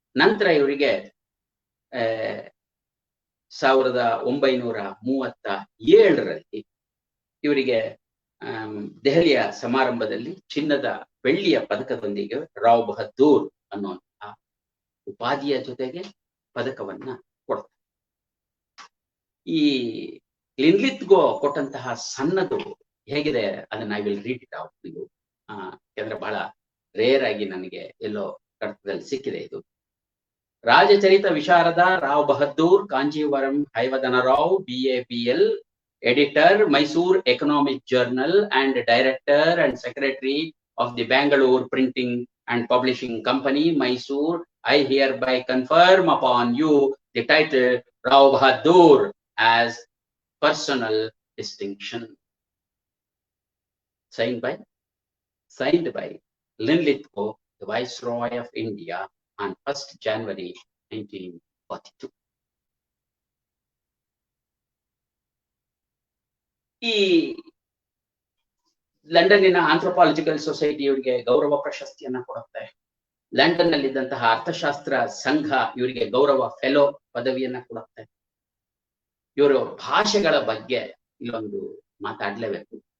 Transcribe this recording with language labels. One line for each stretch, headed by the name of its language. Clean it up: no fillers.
Kannada: ನಂತರ ಇವರಿಗೆ 1937ರಲ್ಲಿ ಇವರಿಗೆ ದೆಹಲಿಯ ಸಮಾರಂಭದಲ್ಲಿ ಚಿನ್ನದ ಬೆಳ್ಳಿಯ ಪದಕದೊಂದಿಗೆ ರಾವ್ ಬಹದ್ದೂರ್ ಅನ್ನುವಂತಹ ಉಪಾಧಿಯ ಜೊತೆಗೆ ಪದಕವನ್ನ ಕೊಡ್ತಾರೆ. ಈ ಲಿನ್ಲಿತ್ ಗೋ ಕೊಟ್ಟಂತಹ ಸಣ್ಣದು ಹೇಗಿದೆ ಅದನ್ನ
English: I will read it out
Kannada: ಇದು ಯಾಕಂದ್ರೆ ಬಹಳ ರೇರ್ ಆಗಿ ನನಗೆ ಎಲ್ಲೋ ಕಡತದಲ್ಲಿ ಸಿಕ್ಕಿದೆ ಇದು.
English: ರಾಜಚರಿತ ವಿಶಾರದ Rao Bahadur Kanjeevaram Hayavadanarao BABL editor Mysore Economic Journal and director and secretary of the Bangalore Printing and Publishing Company Mysore, I hereby confirm upon you the title Rao Bahadur as personal distinction. Signed by Linlith Go, the Viceroy of India on 1st January 1942.
Kannada: ಈ ಲಂಡನ್ನಿನ ಆಂಥ್ರೋಪಾಲಜಿಕಲ್ society ಇವರಿಗೆ ಗೌರವ ಪ್ರಶಸ್ತಿಯನ್ನ ಕೊಡುತ್ತೆ. London ನಲ್ಲಿದ್ದಂತಹ ಅರ್ಥಶಾಸ್ತ್ರ ಸಂಘ ಇವರಿಗೆ ಗೌರವ fellow ಪದವಿಯನ್ನ ಕೊಡುತ್ತೆ. ಇವರು ಭಾಷೆಗಳ ಬಗ್ಗೆ ಇಲ್ಲೊಂದು ಮಾತಾಡ್ಲೇಬೇಕು.